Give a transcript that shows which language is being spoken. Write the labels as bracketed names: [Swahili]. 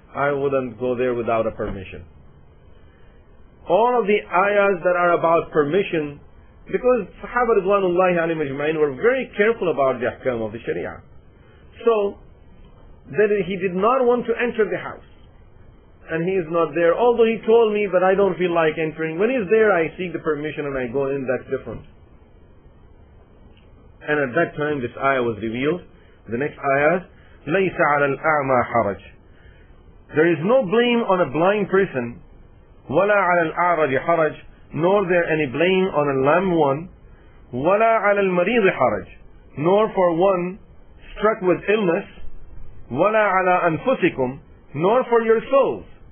[English] I wouldn't go there without a permission. All of the ayahs that are about permission, because Sahaba Ridwanullahi alayhim ajma'in were very careful about the ahkam of the Sharia. So, that he did not want to enter the house. And he is not there. Although he told me, but I don't feel like entering. When he's there, I seek the permission and I go in. That's different. And at that time, this ayah was revealed. The next ayah, [Arabic] لَيْسَ عَلَى الْأَعْمَى حَرَجٍ. [English] There is no blame on a blind person. [Arabic] وَلَا عَلَى الْأَعْرَجِ حَرَجٍ. [English] Nor there any blame on a lame one. [Arabic] وَلَا عَلَى الْمَرِيضِ حَرَجٍ. [English] Nor for one struck with illness. [Arabic] وَلَا عَلَى أَنفُسِكُمْ. [English] Nor for your souls.